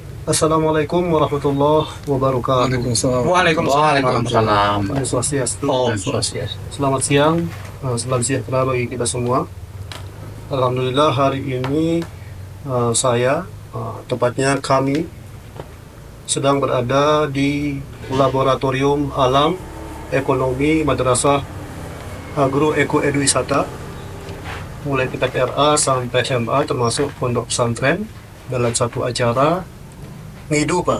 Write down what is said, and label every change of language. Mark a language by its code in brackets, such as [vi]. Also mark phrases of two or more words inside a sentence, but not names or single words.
[ar] السلام عليكم ورحمة الله وبركاته. وعليكم السلام. وعليكم السلام. [ban] Om Swastiastu. Om Swastiastu. [id] Selamat siang, selamat sejahtera bagi kita semua. Alhamdulillah hari ini saya, tepatnya kami, sedang berada di Laboratorium Alam Ekonomi Madrasah Agro Eko Edu Wisata, mulai tingkat RA sampai MA termasuk pondok pesantren, dalam satu acara ngidu, Pak.